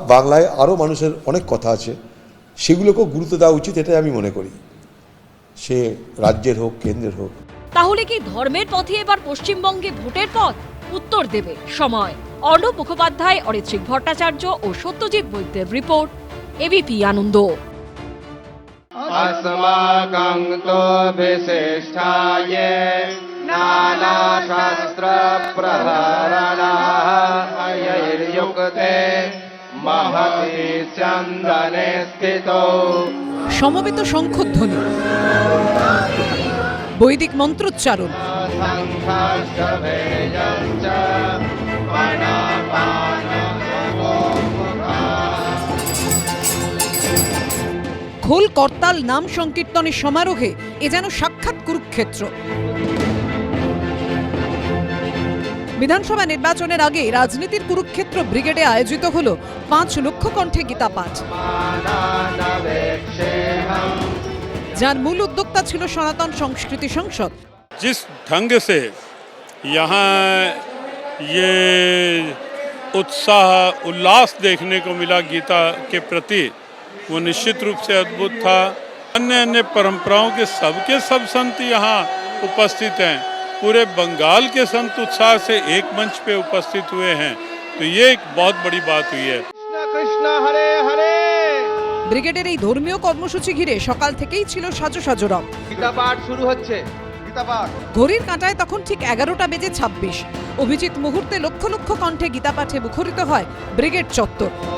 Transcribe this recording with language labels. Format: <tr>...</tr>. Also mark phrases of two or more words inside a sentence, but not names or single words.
<bn>বাংলায় আরো মানুষের অনেক কথা আছে, সেগুলোকেও গুরুত্ব দেওয়া উচিত, এটাই আমি মনে করি, সে রাজ্যের হোক কেন্দ্রের হোক। তাহলে কি ধর্মের পথে এবার পশ্চিমবঙ্গে ভোটের পথ? উত্তর দেবে সময়। অর্ণব মুখোপাধ্যায়, অরিত্রিক ভট্টাচার্য ও সত্যজিৎ বৈদ্যের রিপোর্ট, এবিপি আনন্দ।</bn> <sa>अस्माकं तो विशिष्टाय नानाशास्त्रप्रहरणायैर्युक्ते महति चन्दने स्थितो।</sa> <bn>সমবেত শঙ্খধ্বনি, বৈদিক মন্ত্রোচ্চারণ, খোল করতাল নাম সংকীর্তনের সমারোহে এ যেন সাক্ষাৎ কুরুক্ষেত্র। বিধানসভা নির্বাচনের আগে রাজনীতির কুরুক্ষেত্র ব্রিগেডে আয়োজিত হল 5 লক্ষ কণ্ঠে গীতা পাঠ, যার মূল উদ্যোক্তা ছিল সনাতন সংস্কৃতি সংসদ।</bn> <hi>जिस ढंग से यहाँ ये उत्साह उल्लास देखने को मिला गीता के प्रति, वो निश्चित रूप से अद्भुत था। अन्य अन्य परंपराओं के सबके सब संत यहाँ उपस्थित हैं। पूरे बंगाल के संत उत्साह से एक मंच पे उपस्थित हुए हैं, तो ये एक बहुत बड़ी बात हुई है।</hi> <sa>कृष्ण हरे हरे।</sa> <bn>ব্রিগেডের এই ধর্মীয় কর্মসূচি ঘিরে সকাল থেকেই ছিল সাজো সাজো রব। গীতা পাঠ শুরু হচ্ছে। গীতা পাঠ ঘড়ির কাঁটায় তখন ঠিক 11টা বেজে 26। অভিজিৎ মুহূর্তে লক্ষ লক্ষ কণ্ঠে গীতা পাঠে মুখরিত হয় ব্রিগেড চত্বর।</bn>